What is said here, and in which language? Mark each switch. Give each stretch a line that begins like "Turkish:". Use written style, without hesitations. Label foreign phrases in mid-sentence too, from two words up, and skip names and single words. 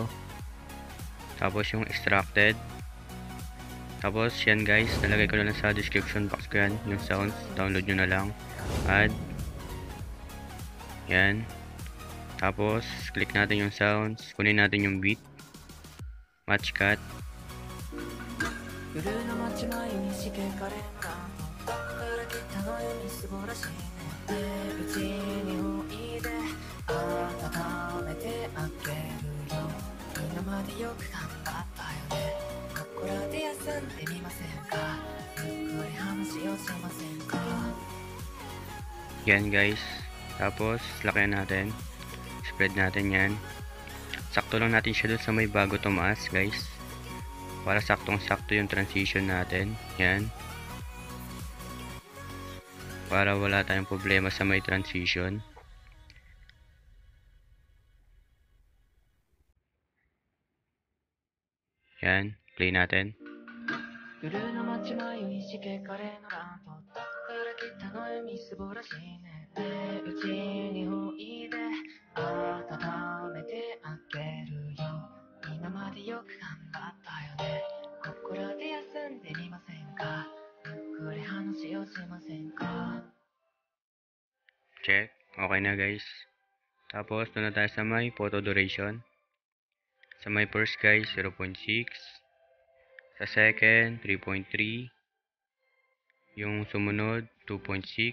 Filipino: Tapos yung extracted. Tapos yan guys. Nalagay ko na lang sa
English: description box
Filipino: ko yan. Yung sounds. Download nyo na lang. Add. Yan. Tapos click natin yung sounds. Kunin natin yung beat.
English: Match cut.
Japanese: 夜の街迷いしけカレーのランプどこから来たのよみすぼらしいねうちにおいで温めてあげるよ今までよく頑張ったよねここらで休んでみませんかゆっくり話をしませんか
Filipino: Yan guys. Tapos lakayan natin. Spread natin yan. Sakto lang natin siya dun sa may bago tumaas guys. Para saktong-sakto yung transition natin. Yan. Para wala tayong problema sa may transition. Yan. Play natin.
Japanese: 夜の街迷いしけカレーのランプどこから来たのよみすぼらしいねうちにおいで温めてあげるよ今までよく頑張ったよねここらで休んでみませんかゆっくり話をしませんか
Filipino: Check. Okay na guys. Tapos doon na tayo sa may
English: photo duration.
Filipino: Sa may first guys 0.6. Sa second 3.3. Yung sumunod 2.6.